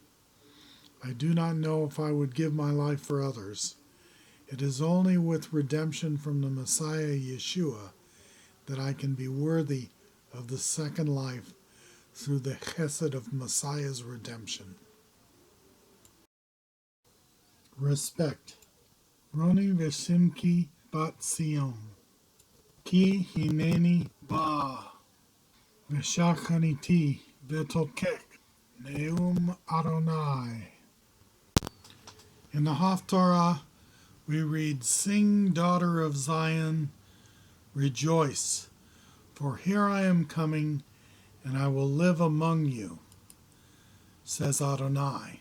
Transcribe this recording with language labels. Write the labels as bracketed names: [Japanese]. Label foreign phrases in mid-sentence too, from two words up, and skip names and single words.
[English] I do not know if I would give my life for others. It is only with redemption from the Messiah Yeshua that I can be worthy of the second life through the chesed of Messiah's redemption. Respect. [Hebrew] רני ושמחי בת ציון. כי הנני בא. ושכנתי בתוכך. נאם אדני. [English] In the haftarah, we read, "Sing, daughter of Zion, rejoice, for here I am coming, and I will live among you, says Adonai."